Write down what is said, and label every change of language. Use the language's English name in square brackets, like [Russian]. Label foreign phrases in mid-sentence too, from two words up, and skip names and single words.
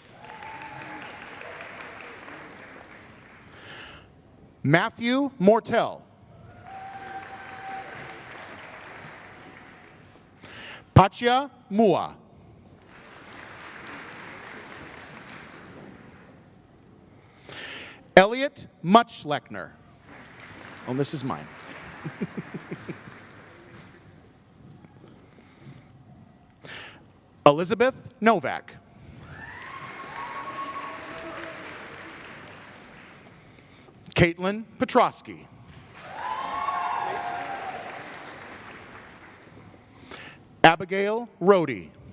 [English] Matthew Mortel. Pacha Mua. Elliot Muchlechner. Oh, this is mine. Elizabeth Novak. Caitlin Petrosky. Abigail Rohde.